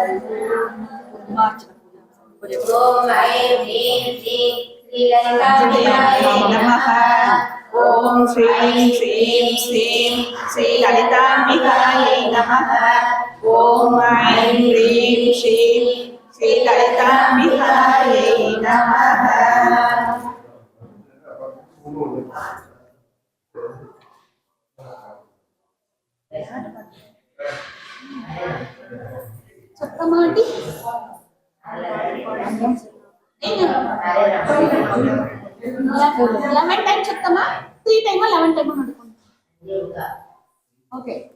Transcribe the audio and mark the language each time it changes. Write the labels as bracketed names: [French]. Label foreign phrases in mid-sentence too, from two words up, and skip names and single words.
[Sanskrit] ओम ऐं ह्रीं श्रीं श्रीललिताम्बिकायै नमः। ओम श्रीं श्रीं श्रीं श्रीललिताम्बिकायै नमः। ओम ऐं ह्रीं श्रीं श्रीललिताम्बिकायै नमः। [Telugu] చెప్పమాటి [English] eleven time [Telugu] చెప్తామా 3 టైమా 11 టైమా అనుకోండి ఓకే